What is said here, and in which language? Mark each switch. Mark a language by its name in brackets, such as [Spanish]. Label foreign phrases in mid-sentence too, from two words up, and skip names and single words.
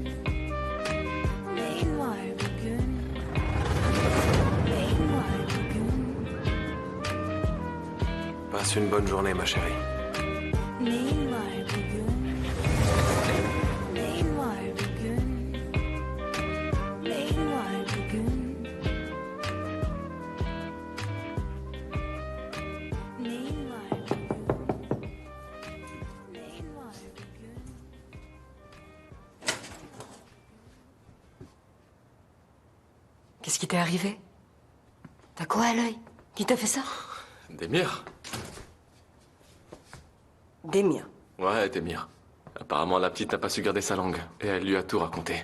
[Turkish] Neyin var bugün? Neyin var bugün? [French] Passe une bonne journée, ma chérie. [Turkish] Neyin var bugün? Neyin var bugün? Neyin var bugün? Neyin var bugün? Neyin var bugün? [French] Qu'est-ce qui t'est arrivé? T'as quoi à l'œil? Qui t'a fait ça? Demir? Demir. Ouais, Demir. Apparemment, la petite n'a pas su garder sa langue. Et elle lui a tout raconté.